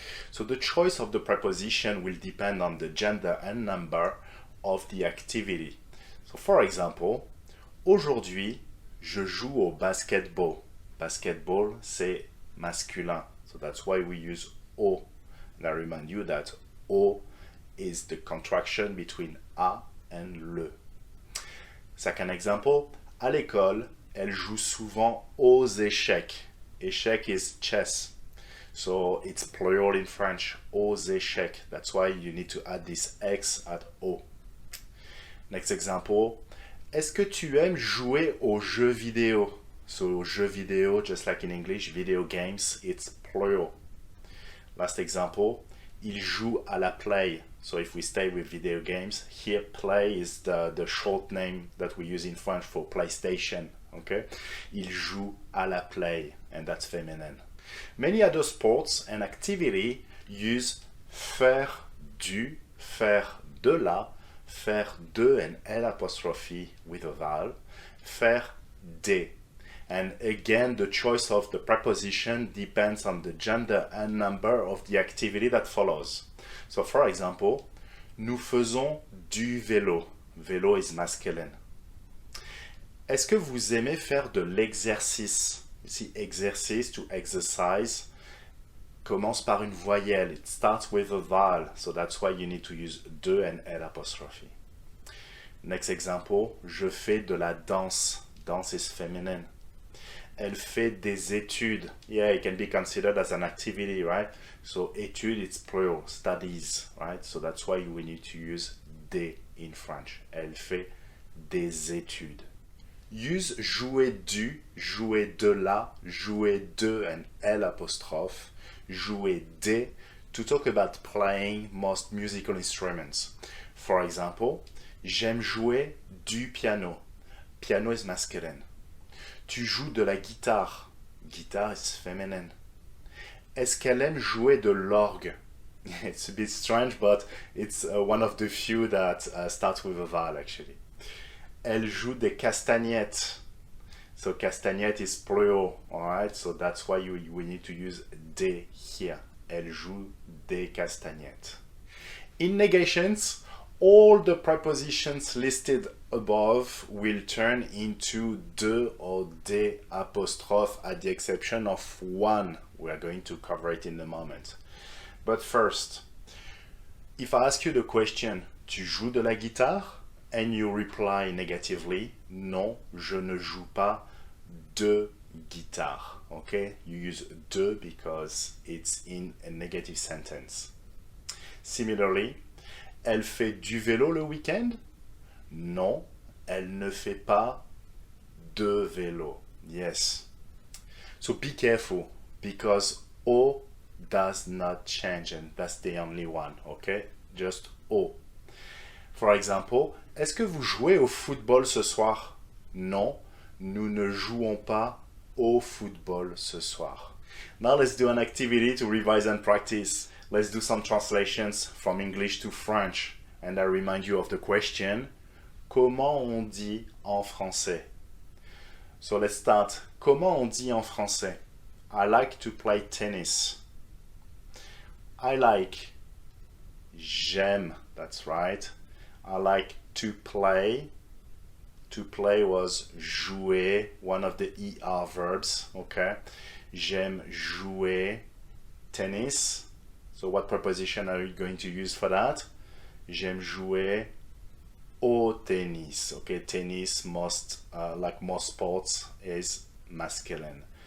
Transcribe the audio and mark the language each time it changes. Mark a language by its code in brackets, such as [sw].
[en] So the choice of the preposition will depend on the gender and number of the activity. So for example, [fr] aujourd'hui, je joue au basketball. Basketball, c'est masculin. [en] So that's why we use O. And I remind you that O is the contraction between A and le. Second example, [fr] à l'école, elle joue souvent aux échecs. [en] Échec is chess. So it's plural in French, [fr] aux échecs. [en] That's why you need to add this X at O. Next example, [fr] est-ce que tu aimes jouer aux jeux vidéo? [en] So jeux vidéo, just like in English, video games, it's plural. Last example, [fr] il joue à la play. [en] So if we stay with video games, here play is the short name that we use in French for PlayStation. [fr] Okay? Il joue à la play, [en] and that's feminine. Many other sports and activity use faire du, faire de la, faire de and L apostrophe with a vowel, faire des. And again, the choice of the preposition depends on the gender and number of the activity that follows. So for example, [fr] nous faisons du vélo. [en] Vélo is masculine. [fr] Est-ce que vous aimez faire de l'exercice? [en] You see, [fr] exercice, [en] to exercise, [fr] commence par une voyelle. [en] It starts with a vowel. So that's why you need to use de and L apostrophe. Next example, [fr] je fais de la danse. [en] Danse is feminine. [fr] Elle fait des études. [en] Yeah, it can be considered as an activity, right? So études, it's plural, studies, right? So that's why we need to use des in French. [fr] Elle fait des études. [en] use jouer du, jouer de la, jouer de and L apostrophe, jouer des to talk about playing most musical instruments. For example, [fr] j'aime jouer du piano. [en] Piano is masculine. [fr] Tu joues de la guitare. [en] Guitar is feminine. [fr] Est-ce qu'elle aime jouer de l'orgue? [en] It's a bit strange, but it's one of the few that starts with a vowel actually. [fr] Elle joue des castagnettes. [en] So castagnette is plural, alright? So that's why we need to use des here. [fr] Elle joue des castagnettes. [en] In negations, all the prepositions listed above will turn into de or des apostrophe at the exception of one. We are going to cover it in a moment. But first, if I ask you the question, [fr] tu joues de la guitare? [en] And you reply negatively, [fr] non, je ne joue pas de guitare. [en] Okay, you use de because it's in a negative sentence. Similarly, [fr] elle fait du vélo le week-end? Non, elle ne fait pas de vélo. [en] Yes. So be careful because O does not change and that's the only one. Okay, just O. For example, [fr] est-ce que vous jouez au football ce soir? Non, nous ne jouons pas au football ce soir. [en] Now let's do an activity to revise and practice. Let's do some translations from English to French. And I remind you of the question, [fr] comment on dit en français? [en] So let's start. [fr] Comment on dit en français? [en] I like to play tennis. I like. [fr] J'aime. [en] That's right. I like to play. To play was jouer, one of the ER verbs, okay? [fr] J'aime jouer tennis. [en] So what preposition are you going to use for that? [fr] J'aime jouer au tennis, okay? [en] Tennis, like most sports, is masculine.